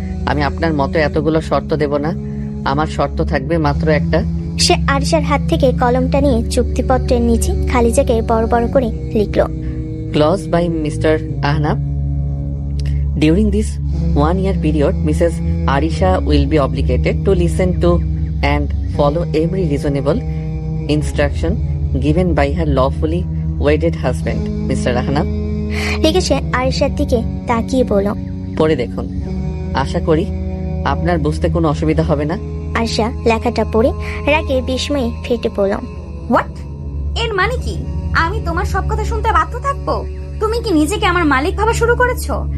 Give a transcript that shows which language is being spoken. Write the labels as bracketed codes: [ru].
[bn] আমি আপনার মতো এতগুলো শর্ত দেব না, আমার শর্ত থাকবে মাত্র একটা। সে আরিশার হাত থেকে কলমটা নিয়ে চুক্তিপত্রের নিচে খালি জায়গায় বড় বড় করে লিখল, [en] Clause by mister Ahnab, during this 1 year period, Mrs. Arisha will be obligated to listen to and follow every reasonable instruction given by her lawfully wedded husband, Mr. Ahnab. [bn] লিখে সে আরিশার দিকে তাকিয়ে বলল, পড়ে দেখুন, আশা করি আপনার বুঝতে কোনো অসুবিধা হবে না। আরিশা লেখাটা পড়ে রাগে বিস্ময়ে ফেটে পড়ল। হোয়াট? এর মানে কি? আমি তোমার সব কথা শুনতে বাধ্য থাকবো? তুমি কি নিজেকে আমার মালিক ভাবা শুরু করেছো?